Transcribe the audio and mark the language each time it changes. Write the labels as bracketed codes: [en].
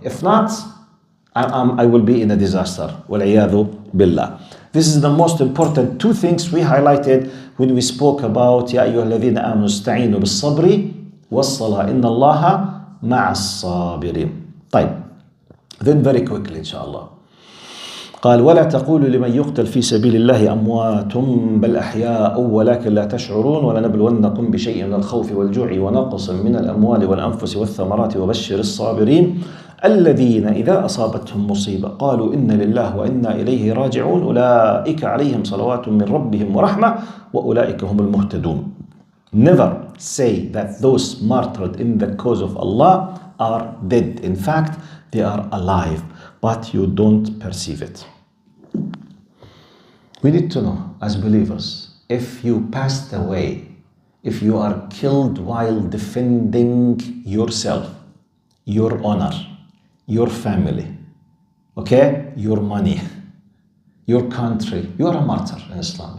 [en] If not, I will be in a disaster. [ar] وَالْعِيَاذُ بِاللَّهِ. [en] This is the most important two things we highlighted when we spoke about [ar] يَا أَيُّهَا الَّذِينَ آمَنُوا اسْتَعِينُوا بِالصَّبْرِ وَالصَّلَاةِ إِنَّ اللَّهَ مَعَ الصَّابِرِينَ. طيب. [en] Then very quickly inshallah. [ar] قال ولا تقولوا لمن يقتل في سبيل الله أموات بل أحياء ولكن لا تشعرون ولنبلونكم بشيء من الخوف والجوع ونقص من الأموال والأنفس والثمرات وبشر الصابرين الذين إذا أصابتهم مصيبة قالوا إن لله وإنا إليه راجعون أولئك عليهم صلوات من ربهم ورحمة وأولئك هم المهتدون. [en] Never say that those martyred in the cause of Allah are dead. In fact, they are alive, but you don't perceive it. We need to know as believers, if you passed away, if you are killed while defending yourself, your honor, your family, okay, your money, your country, you are a martyr in Islam.